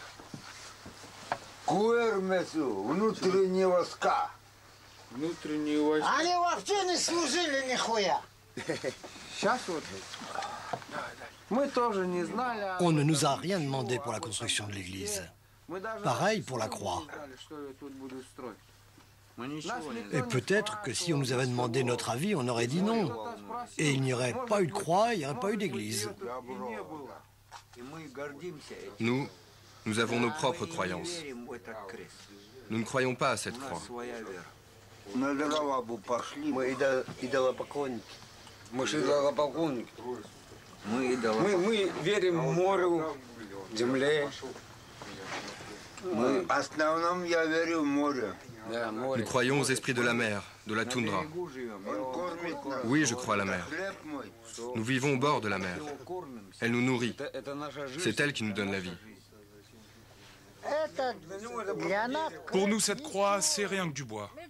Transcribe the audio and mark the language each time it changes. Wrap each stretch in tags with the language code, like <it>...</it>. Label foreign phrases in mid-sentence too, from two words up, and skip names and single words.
<ru>Куэрмесу, внутренние войска. Внутренние войска. Они вообще не служили нихуя. Сейчас вот. Мы тоже не знали.</ru> <fr>On ne nous a rien demandé pour la construction de l'église. Pareil pour la croix. Et peut-être que si on nous avait demandé notre avis, on aurait dit non. Et il n'y aurait pas eu de croix, il n'y aurait pas eu d'église. Nous avons nos propres croyances. Nous ne croyons pas à cette croix.</fr> <ru>Мы верим морю, земле. В основном я верю в море.</ru> <fr>Nous croyons aux esprits de la mer, de la toundra. Oui, je crois à la mer. Nous vivons au bord de la mer. Elle nous nourrit. C'est elle qui nous donne la vie. Pour nous, cette croix, c'est rien que du bois.</fr>